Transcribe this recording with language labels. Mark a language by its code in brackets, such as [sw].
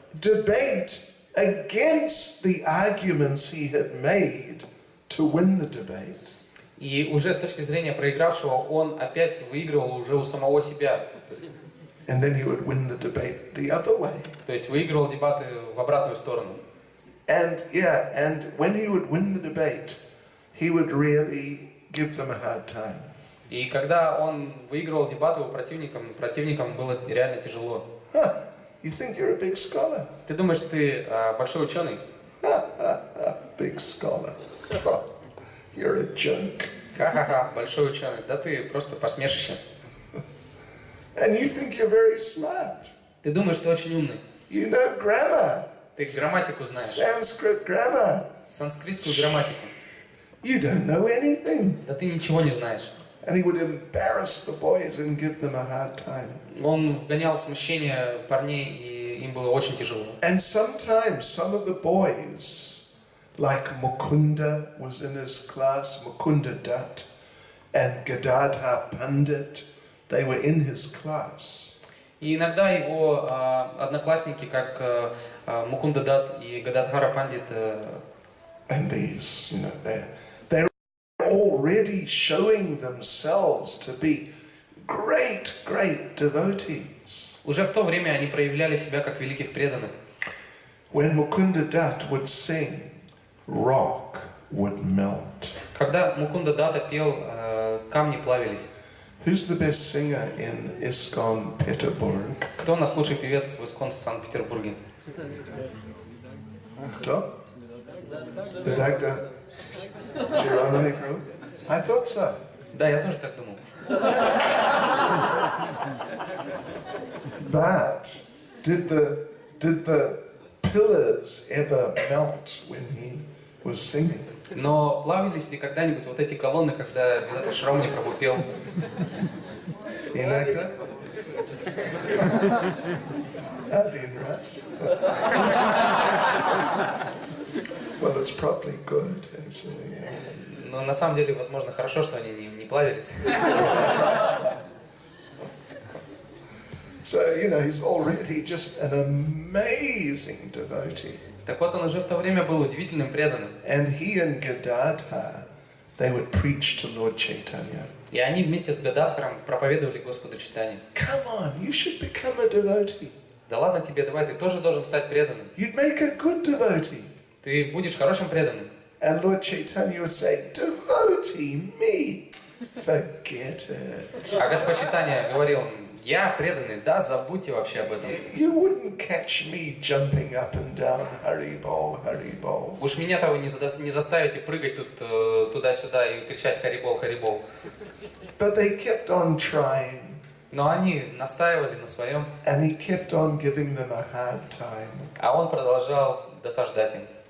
[en] Debate against the arguments he had made to win the debate. [ru] И уже с точки зрения проигравшего он опять выигрывал уже у самого себя. [en] And then he would win the debate the other way. [ru] То есть выигрывал дебаты в обратную сторону. [en] And when he would win the debate, he would really give them a hard time. [ru] И когда он выигрывал дебаты у противникам было реально тяжело. [en] You think you're a big scholar? [ru] Ты думаешь, ты большой ученый? [en] Big scholar. You're a joke. [ru] Ха-ха-ха, большой ученый. Да ты просто посмешище. [en] And you think you're very smart. [ru] Ты думаешь, ты очень умный. [en] You know grammar. [ru] Ты грамматику знаешь. [en] Sanskrit grammar. [ru] Санскритскую грамматику. [en] You don't know anything. [ru] Да ты ничего не знаешь. [en] And he would embarrass the boys and give them a hard time. [ru] Он вгонял в смущение парней, и им было очень тяжело. [en] And sometimes some of the boys, like Mukunda was in his class, Mukunda Dutt, and Gadadhar Pandit, they were in his class. [ru] И иногда его одноклассники, как Мукунда Дат и Гададхара Пандит, [en] and these, they're already showing themselves to be great devotees. [ru] Уже в то время они проявляли себя как великих преданных. [en] When Mukunda Dutt would sing, rock would melt. [ru] Когда Мукунда Дата пел, камни плавились. [en] Who's the best singer in ISKCON Petersburg? [ru] Кто у нас лучший певец в ISKCON Санкт-Петербурге? Кто? [en] The Dagda Shiromani group? I thought so. [ru] Да, я тоже так думал. [en] But did the pillars ever melt when he was singing? [ru] Но плавились ли когда-нибудь вот эти колонны, когда этот Шромани Прабху пел? Иногда? Один раз. [en] Well, it's probably good, actually. Yeah. [ru] Но на самом деле, возможно, хорошо, что они не плавились. [en] So, he's already just an amazing devotee. [ru] Так вот, он уже в то время был удивительным преданным. [en] And he and Gadadhar, they would preach to Lord Chaitanya. [ru] И они вместе с Гададхаром проповедовали Господу Чайтанье. [en] Come on, you should become a devotee. [ru] Да ладно тебе, давай, ты тоже должен стать преданным. [en] You'd make a good devotee. [ru] Ты будешь хорошим преданным. [en] And Lord Chaitanya would say, devotee, me, forget it. [ru] А Господь Чайтанья говорил, я преданный, да, забудьте вообще об этом. [en] You wouldn't catch me jumping up and down, Haribol, Haribol. [ru] Уж меня-то вы не заставите прыгать тут туда-сюда и кричать Харибол, Харибол. [en] But they kept on trying. [ru] Но они настаивали на своем. [en] And he kept on giving them a hard time. [ru] А он продолжал досаждать им.